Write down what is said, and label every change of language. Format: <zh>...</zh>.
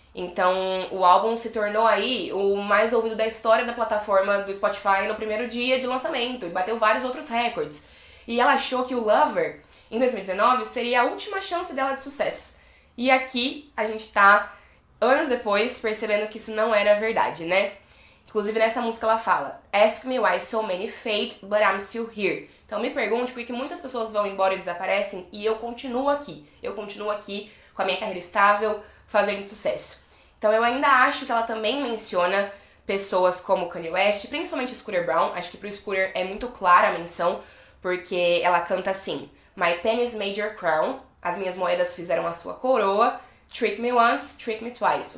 <pt>Então o álbum se tornou aí o mais ouvido da história da plataforma do Spotify no primeiro dia de lançamento e bateu vários outros recordes. E ela achou que o Lover, em 2019, seria a última chance dela de sucesso. E aqui a gente tá, anos depois, percebendo que isso não era verdade, né? Inclusive nessa música ela fala:</pt> <en>Ask me why so many fade, but I'm still here.</en> <pt>Então me pergunte por que muitas pessoas vão embora e desaparecem e eu continuo aqui. Eu continuo aqui com a minha carreira estável, fazendo sucesso. Então eu ainda acho que ela também menciona pessoas como Kanye West, principalmente Scooter Braun. Acho que pro Scooter é muito clara a menção, porque ela canta assim:</pt> <en>My pennies made your crown,</en> <pt>as minhas moedas fizeram a sua coroa,</pt> <en>trick me once, trick me twice.</en>